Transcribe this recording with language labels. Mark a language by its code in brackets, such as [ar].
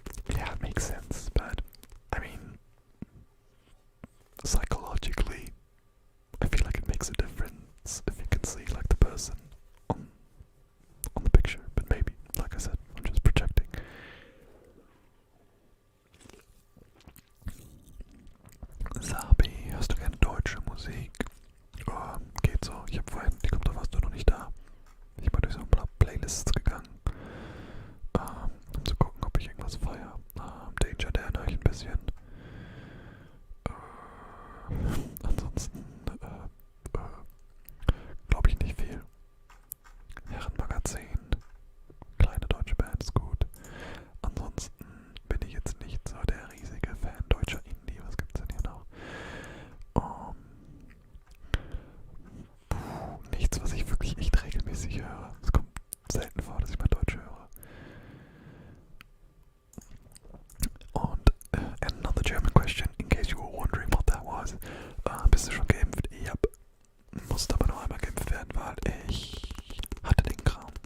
[en] Yeah, it makes sense, but I mean, psychologically, I feel like it makes a difference if you can see like the person on the picture. But maybe, like I said, I'm just projecting. [de] Sabi, hörst du gerne deutsche Musik? Geht so. Ich hab vorhin, die kommt, da warst du noch nicht da. Ich bin durch so ein paar Playlists gegangen, um zu gucken, ob ich irgendwas feiere. Danger Dan höre ich ein bisschen. Ansonsten, glaube ich nicht viel. Herrenmagazin, kleine deutsche Band ist gut. Ansonsten bin ich jetzt nicht so der riesige Fan deutscher Indie. Was gibt's denn hier noch? Nichts, was ich wirklich echt regelmäßig höre. Es kommt selten vor, dass ich mal Deutsch höre. [en] Und another German question, in case you were wondering what that was. [de] Bist du schon geimpft? Ja, musste aber noch einmal geimpft werden, weil ich hatte den Kram.